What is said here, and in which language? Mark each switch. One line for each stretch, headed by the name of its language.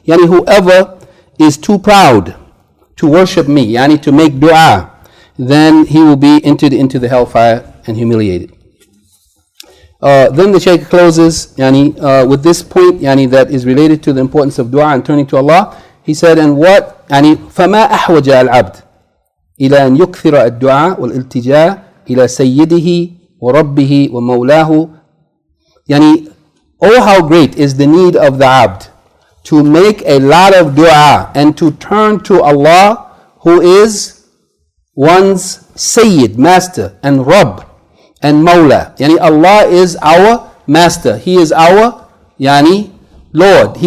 English: Whoever is too proud to worship me, to make dua, then he will be entered into the hellfire and humiliated. Then the Shaykh closes with this point that is related to the importance of dua and turning to Allah. He said, and what
Arabic: فما أحوج العبد إلى أن يكثر الدعاء والالتجاء إلى سيده وربه ومولاه.
English: Oh, how great is the need of the abd to make a lot of dua and to turn to Allah, who is one's Sayyid, master, and Rabb and Mawla. Allah is our master. He is our Lord.